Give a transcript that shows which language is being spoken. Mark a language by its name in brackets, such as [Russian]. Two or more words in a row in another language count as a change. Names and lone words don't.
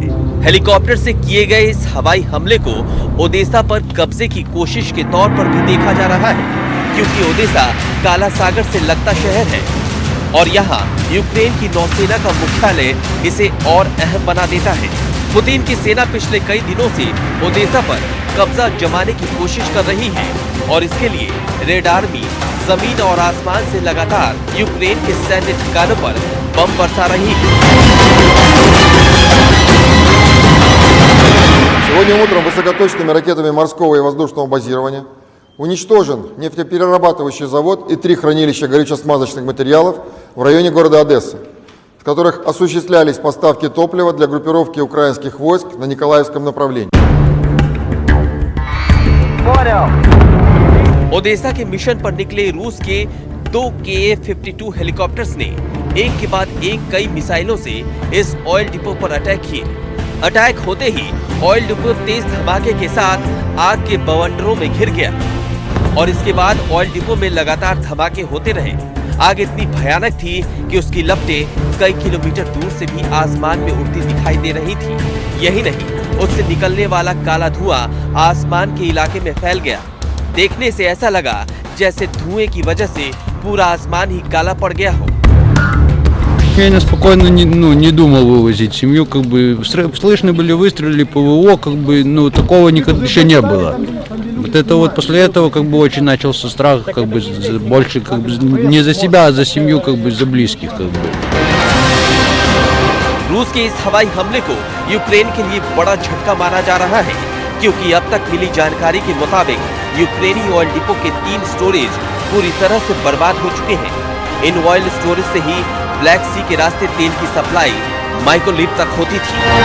[Hindi] हेलीकॉप्टर से किए गए इस हवाई हमले को ओदेशा पर कब्जे की कोशिश के तौर पर भी देखा जा रहा है, क्योंकि ओदेशा काला सागर से लगता शहर है और यहाँ यूक्रेन की नौसेना का मुख्यालय इसे और अहम बना देता है। पुतिन की सेना पिछले कई दिनों से ओदेशा पर कब्जा जमाने की कोशिश कर रही है और इसके लिए रेड आर्मी जमीन और आसमान से लगातार यूक्रेन के सैन्य ठिकानों पर बम बरसा रही है। [Russian] Сегодня утром высокоточными ракетами морского и воздушного базирования уничтожен нефтеперерабатывающий завод и 3 хранилища горюче-смазочных материалов в районе города Одесса, в которых осуществлялись поставки топлива для группировки украинских войск на Николаевском направлении. [Hindi] ओदेशा के मिशन पर निकले रूस के 2 Ka-52 हेलीकॉप्टर्स ने एक के बाद एक कई मिसाइलों से इस [English] oil depot [Hindi] पर अटैक किए। अटैक होते ही [English] oil depot [Hindi] तेज धमाके के साथ आग के बवंडरों में घिर गया और इसके बाद [English] oil depot [Hindi] में लगातार धमाके होते रहे। आग इतनी भयानक थी कि उसकी लपटें कई किलोमीटर दूर से भी आसमान में उड़ती दिखाई दे रही थी। यही नहीं, उससे निकलने वाला काला धुआं आसमान के इलाके में फैल गया। देखने से ऐसा लगा जैसे धुएं की वजह से पूरा आसमान ही काला पड़ गया हो। [Russian] Я спокойно не думал вывозить семью, слышны были выстрелы, ПВО, такого никогда еще не было. Вот это вот после этого очень начался страх, больше не за себя, а за семью, за близких, [Hindi] रूस के इस हवाई हमले को यूक्रेन के लिए बड़ा झटका माना जा रहा है, क्योंकि अब तक मिली जानकारी के मुताबिक यूक्रेनी [English] oil depot [Hindi] के 3 स्टोरेज पूरी तरह से बर्बाद हो चुके हैं। इन [English] oil storage [Hindi] से ही ब्लैक सी के रास्ते तेल की सप्लाई माइकोलिप तक होती थी।